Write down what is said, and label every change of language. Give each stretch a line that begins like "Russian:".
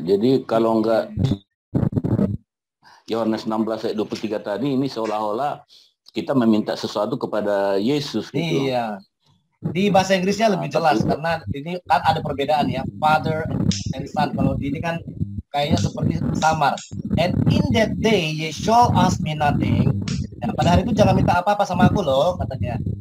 Indonesian: Jadi kalau enggak Yohanes 16 ayat 23 tadi ini seolah-olah kita meminta sesuatu kepada Yesus gitu. Iya. Di bahasa Inggrisnya lebih jelas karena ini kan ada perbedaan ya, Father and Son. Kalau di ini kan kayaknya seperti samar.
English: And in that day ye shall ask me nothing.
Indonesian: Nah, pada hari itu jangan minta apa-apa sama aku loh, katanya.